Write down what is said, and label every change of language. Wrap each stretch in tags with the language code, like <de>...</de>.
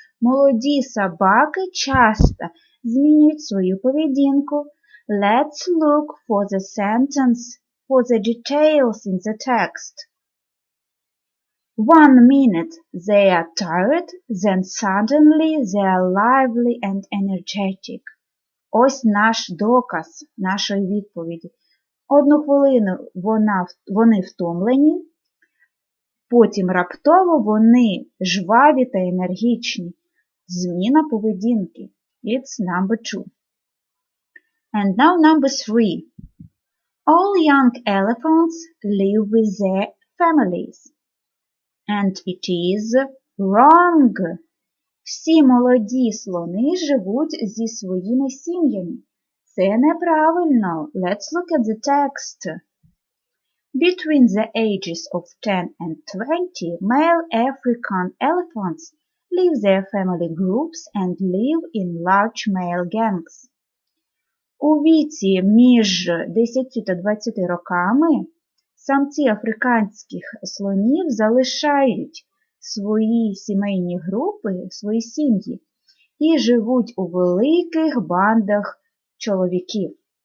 <uk>Молоді собаки часто змінюють свою поведінку.</uk> <en>Let's look for the sentence, for the details in the text. 1 minute they are tired, then suddenly they are lively and energetic.</en> <uk>Ось наш доказ нашої відповіді. 1 хвилину вони втомлені, потім раптово вони жваві та енергічні. Зміна поведінки.</uk> <en>It's number 2. And now number 3. All young elephants live with their families. And it is wrong.</en> <uk>Всі молоді слони живуть зі своїми сім'ями. Це неправильно.</uk> <en>Let's look at the text. Between the ages of 10 and 20, male African elephants leave their family groups and live in large male gangs.</en> <uk>У віці між 10 та 20 роками самці африканських слонів залишають свої сімейні групи, свої сім'ї і живуть у великих бандах чоловіків.</uk>